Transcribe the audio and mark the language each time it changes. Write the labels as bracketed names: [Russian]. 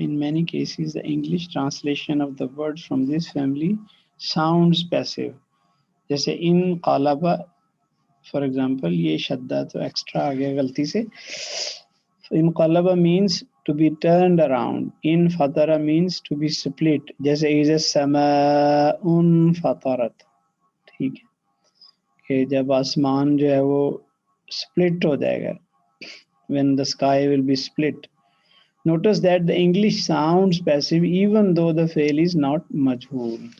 [English] In many cases the English translation of the words from this family sounds passive. [Urdu] جیسے ان قالبہ for example یہ شدہ تو extra آ گیا غلطی سے. [English] ان قالبہ means to be turned around. ان فطرہ means to be split. [Arabic] جیسے اذا السماء انفطرت. [Urdu] ٹھیک ہے کہ جب آسمان جو ہے وہ split ہو جائے گا, [English] when the sky will be split. Notice that the English sounds passive even though the fail is not majhul.